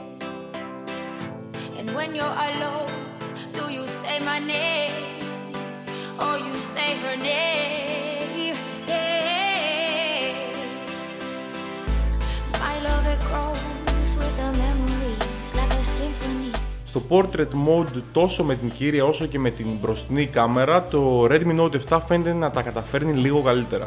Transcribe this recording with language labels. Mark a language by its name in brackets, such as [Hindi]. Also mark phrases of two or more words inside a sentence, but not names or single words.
[English] And when you're alone, do you say my name or you say her name? Yeah. My love, it grows with the memories like a symphony. [Greek] Στο [English] Portrait Mode, [Greek] τόσο με την κύρια όσο και με την μπροστινή κάμερα, το Redmi Note 7 φαίνεται να τα καταφέρνει λίγο καλύτερα.